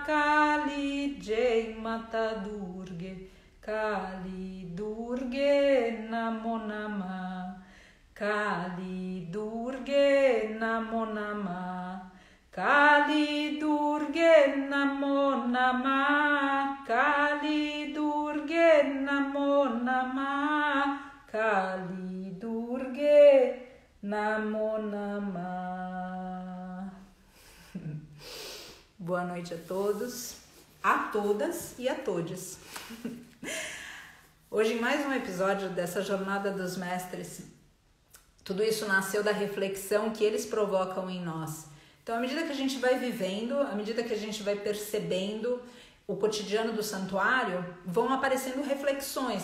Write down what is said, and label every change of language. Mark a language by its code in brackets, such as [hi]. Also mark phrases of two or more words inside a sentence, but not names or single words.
[sa] काली, जय माता दुर्गा, काली दुर्गा नमो नमः, काली दुर्गा नमो नमः, काली दुर्गा नमो नमः, काली दुर्गा नमो नमः, काली दुर्गा नमो नमः. [pt] Boa noite a todos, a todas e a todes. Hoje, em mais um episódio dessa Jornada dos Mestres, tudo isso nasceu da reflexão que eles provocam em nós. Então, à medida que a gente vai vivendo, à medida que a gente vai percebendo o cotidiano do santuário, vão aparecendo reflexões.